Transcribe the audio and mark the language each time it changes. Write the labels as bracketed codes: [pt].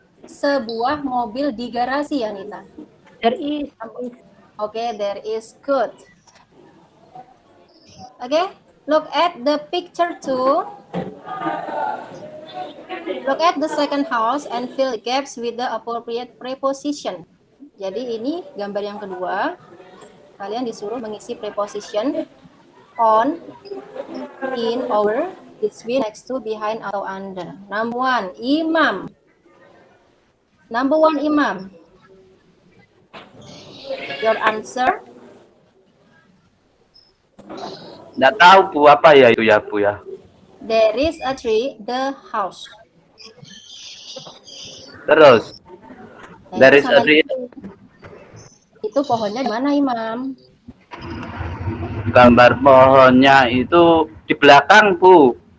[id] Sebuah mobil di garasi, Anita. [en] There is. Okay, there is good. Okay, look at the picture 2. Look at the second house and fill gaps with the appropriate preposition. [id] Jadi ini gambar yang kedua. Kalian disuruh mengisi preposition on, in, over, between, next to, behind, atau under. [en] Number 1, imam. Number 1, imam. Your answer? [id] Nggak tahu Bu apa ya itu ya Bu ya. [en] There is a tree, the house. [id] Terus, Nah, [en] there [id] itu [en] is a tree. [id] itu pohonnya di mana, Imam? Gambar pohonnya itu di belakang, Bu.